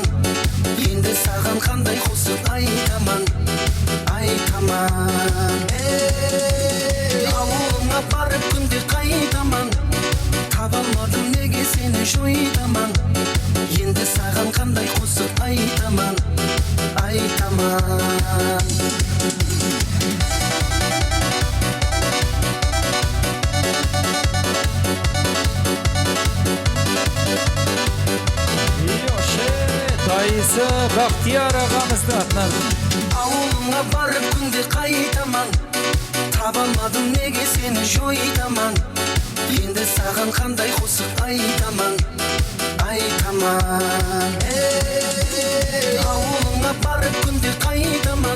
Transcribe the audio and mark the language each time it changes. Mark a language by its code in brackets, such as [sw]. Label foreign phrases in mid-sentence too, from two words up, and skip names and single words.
[kk] Енді саған қандай қосып айтаман, айтаман. Ей, ауылыңа барып күнде қайтаман. Табалмадым неге сені жойтаман. Енді саған қандай қосып айтаман, айтаман. [tr] Dayısı Bahtiyar ağamızın atından. [kk] Ауылыңа барып күнде қайтаман. Табалмадым неге сені жойтаман. Енді саған қандай қосып айтаман, айтаман. Ей, ауылыңа барып күнде қайтаман.